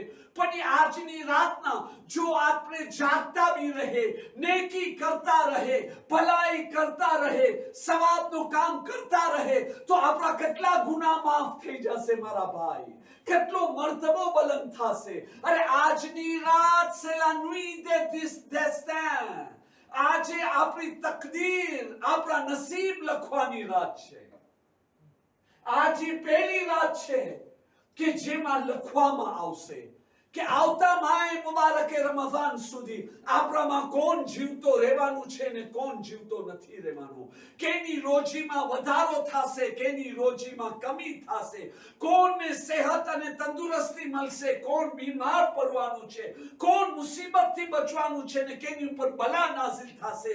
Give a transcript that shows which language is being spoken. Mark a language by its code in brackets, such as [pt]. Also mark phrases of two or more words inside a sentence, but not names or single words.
[gu] પણ આજની રાતના જો આપણે જાગતા બી રહે, નેકી કરતા રહે, ભલાઈ કરતા રહે, સવાબનું કામ કરતા રહે, તો આપણા કેટલા ગુનાહ માફ થઈ જશે મારા ભાઈ, કેટલો મર્તબો બલંદ થશે. અરે આજની રાત [fr] c'est la nuit des destins. [gu] આજે આપણી તકદીર, આપણા નસીબ લખવાની રાત છે. આજે પહેલી રાત છે કે જેમાં લખવામાં આવશે કે આવતા માય મુબારકે રમઝાન સુધી આપણામાં કોણ જીવતો રહેવાનું છે ને કોણ જીવતો નથી રહેવાનું, કેની રોજીમાં વધારો થશે, કેની રોજીમાં કમી થશે, કોણને સેહત અને તંદુરસ્તી મળશે, કોણ બીમાર પડવાનું છે, કોણ મુસીબતથી બચવાનું છે ને કેની ઉપર બલા નાઝિલ થશે.